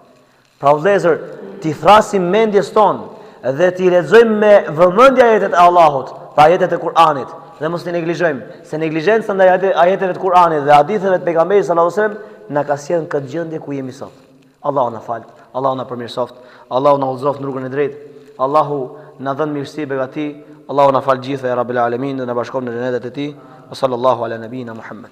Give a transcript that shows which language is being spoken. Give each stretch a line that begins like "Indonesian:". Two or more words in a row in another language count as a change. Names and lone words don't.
Albanian: Pra vëllezër, ti thrasim mendjes tonë dhe ti lexojmë me vëmendje ajetet e Allahut, pa ajetet e Kur'anit, dhe mos i neglizhojmë, se neglizhenca ndaj ajeteve të Kur'anit dhe haditheve të pejgamberit
Arabic: صلى الله عليه وسلم
Albanian: na ka sjellë në këtë gjendje ku jemi sot. Allahu na fal, Allahu na përmirësoft, Allahu na udhëzoft në rrugën e drejtë, Allahu na dhën mirësi begati, Allahu na fal gjithë
Arabic: يا رب العالمين
Albanian: dhe na bashkon në xhenetet e tij.
Arabic: صلى الله على نبينا محمد.